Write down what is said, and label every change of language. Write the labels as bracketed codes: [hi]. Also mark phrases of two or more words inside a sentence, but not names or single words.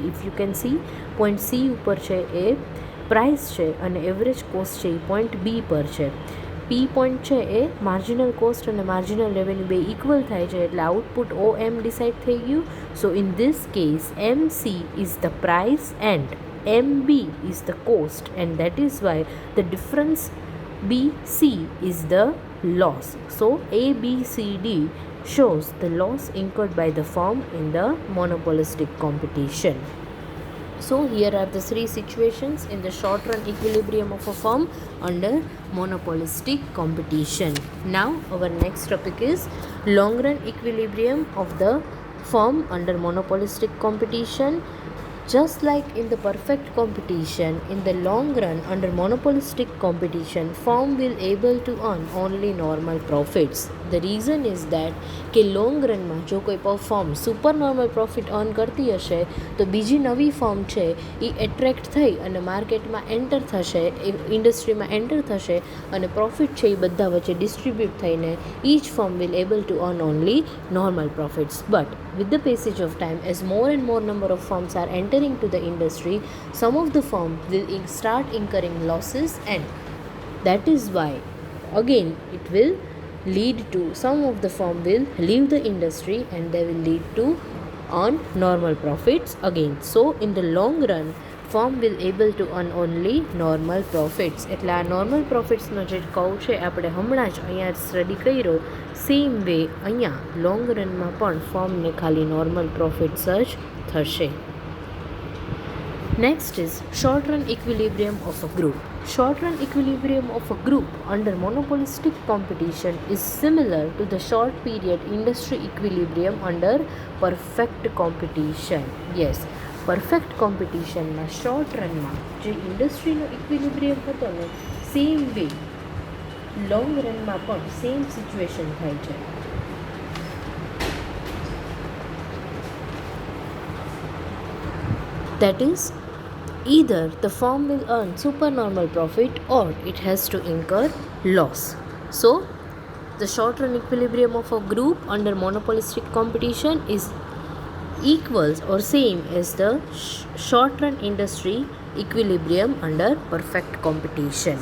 [en] if you can see [gu] પોઈન્ટ સી ઉપર છે એ પ્રાઇસ છે અને [en] average cost [gu] છે એ પોઈન્ટ બી પર છે. પી પોઈન્ટ છે એ [en] marginal cost [gu] અને [en] marginal revenue [gu] બે ઇક્વલ થાય છે, એટલે આઉટપુટ OM ડિસાઇડ થઈ ગયું. [en] So in this case MC is the price and MB is the cost, and that is why the difference BC is the loss. So ABCD shows the loss incurred by the firm in the monopolistic competition. So here are the three situations in the short run equilibrium of a firm under monopolistic competition. Now our next topic is long run equilibrium of the firm under monopolistic competition. Just like in the perfect competition, in the long run under monopolistic competition, firm will able to earn only normal profits. The reason is that [gu] કે [en] long runમાં [gu] જો કોઈ ફર્મ [en] super normal profit earn [gu] કરતી હશે તો બીજી નવી ફર્મ છે એ એટ્રેક્ટ થઈ અને માર્કેટમાં એન્ટર થશે, ઇન્ડસ્ટ્રીમાં એન્ટર થશે અને પ્રોફિટ છે એ બધા વચ્ચે ડિસ્ટ્રીબ્યુટ થઈને [en] each firm will able to earn only normal profits. But with the passage of time, as more and more number of firms are entering to the industry, some of the firm will start incurring losses, and that is why again it will lead to some of the firm will leave the industry and they will lead to earn normal profits again. So in the long run firm will able to earn only normal profits. [gu] એટલે આ [en] normal profitsનો [gu] જે કર્વ છે આપણે હમણાં જ અહીંયા સ્ટડી કર્યો, [en] same way [gu] અહીંયા [en] long runમાં [gu] પણ ફર્મને ખાલી [en] normal profits [gu] જ થશે. [en] Next is short run equilibrium of a group. Short run equilibrium of a group under monopolistic competition is similar to the short period industry equilibrium under perfect competition. Yes, perfect competitionમાં short runમાં [gu] જે ઇન્ડસ્ટ્રીનો ઇક્વિલિબ્રિયમ હતો ને [en] same way long runમાં [gu] પણ [en] same situation [gu] થાય છે. [en] That is, either the firm will earn supernormal profit or it has to incur loss. So the short run equilibrium of a group under monopolistic competition is equals or same as the short run industry equilibrium under perfect competition.